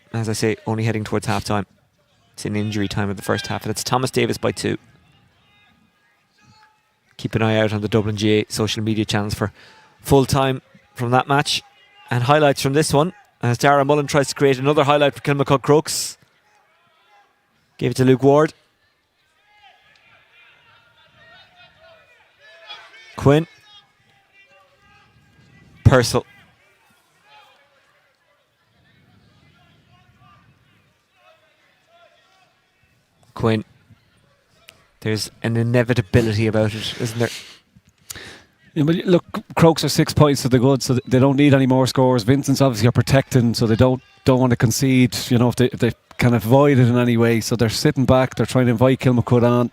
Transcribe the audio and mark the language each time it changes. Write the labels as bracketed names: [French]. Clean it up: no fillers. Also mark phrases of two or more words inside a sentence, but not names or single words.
[English] As I say, only heading towards half time. It's in injury time of the first half, and it's Thomas Davis by 2. Keep an eye out on the Dublin GAA social media channels for full time from that match and highlights from this one, as Darragh Mullen tries to create another highlight for Kilmacud Crokes. Gave it to Luke Ward. Quinn. Purcell. Quinn. There's an inevitability about it, isn't there? Yeah, but look, Crokes are 6 points to the good, so they don't need any more scores. Vincents obviously are protecting, so they don't don't want to concede, if they can avoid it in any way. So they're sitting back, they're trying to invite Kilmacud on.